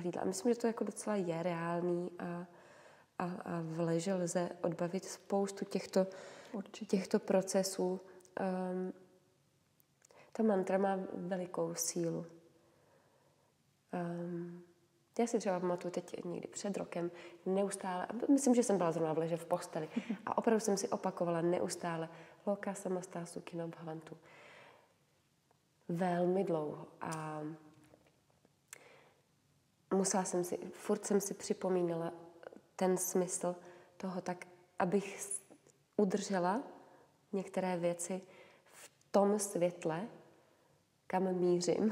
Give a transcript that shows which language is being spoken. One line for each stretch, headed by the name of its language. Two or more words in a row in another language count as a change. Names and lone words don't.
Czech: A myslím, že to jako docela je reálný a v leže lze odbavit spoustu těchto procesů. Ta mantra má velikou sílu. Já si třeba pamatuju teď někdy před rokem neustále, myslím, že jsem byla zrovna v leže v posteli a opravdu jsem si opakovala neustále
Sanskrit: लोकाः समस्ताः सुखिनो भवन्तु.
Czech: Velmi dlouho a furt jsem si připomínala ten smysl toho tak, abych udržela některé věci v tom světle, kam mířím.